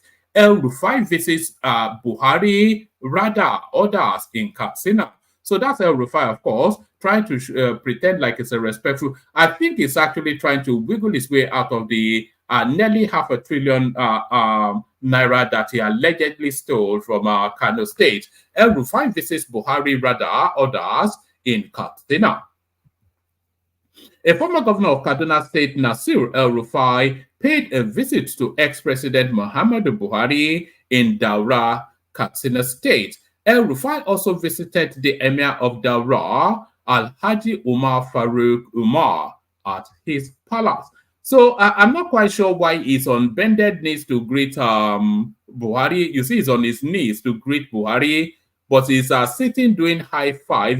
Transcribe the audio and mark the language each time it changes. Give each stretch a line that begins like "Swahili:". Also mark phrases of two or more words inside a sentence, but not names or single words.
English: El Rufai visits Buhari, Rada, others in Katsina. So that's El Rufai, of course. trying to pretend like it's a respectful. I think it's actually trying to wiggle his way out of the nearly $500 billion naira that he allegedly stole from Kano State. El-Rufai visits Buhari rather others in Katsina. A former governor of Kaduna State, Nasir El-Rufai, paid a visit to ex-president Muhammadu Buhari in Daura, Katsina State. El-Rufai also visited the emir of Daura, Alhaji Umar Farouk Umar, at his palace. So I'm not quite sure why he's on bended knees to greet Buhari. You see, he's on his knees to greet Buhari, but he's sitting doing high five.